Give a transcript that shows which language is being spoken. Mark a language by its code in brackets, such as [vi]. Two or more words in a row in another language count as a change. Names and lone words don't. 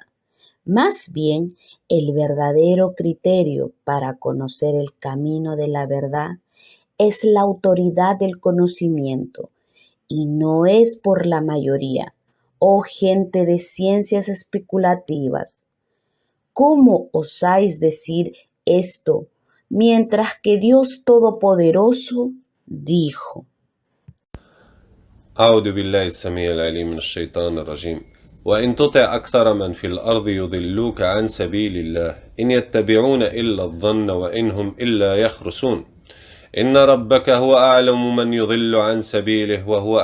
[es] Más bien, el verdadero criterio para conocer el camino de la verdad es la autoridad del conocimiento, y no es por la mayoría, oh gente de ciencias especulativas. ¿Cómo osáis decir esto mientras que Dios Todopoderoso dijo? [ar] أعوذ بالله السميع العليم من الشيطان الرجيم وإن تطع أكثر من في الأرض يضلوك عن سبيل الله إن يتبعون إلا الظن وإن هم إلا يخرسون إن ربك هو أعلم من يضل عن سبيله وهو